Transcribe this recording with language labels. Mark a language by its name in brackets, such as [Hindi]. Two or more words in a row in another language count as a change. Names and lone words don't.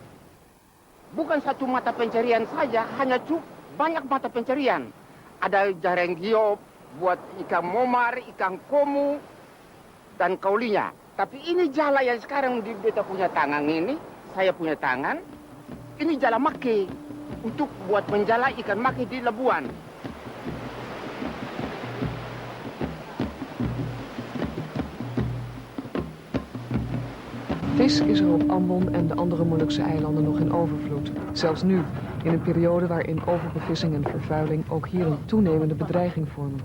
[Indonesian] Bukan satu mata pencarian saja, hanya banyak mata pencarian. Ada jaring giop buat ikan momar, ikan komu, dan kaulinya. Tapi ini jala yang sekarang di beta punya tangan ini, saya punya tangan, ini jala make untuk buat menjala ikan make di Labuan. [Dutch] Vis is er op Ambon en de andere Molukse eilanden nog in overvloed. Zelfs nu, in een periode waarin overbevissing en vervuiling ook hier een toenemende bedreiging vormen.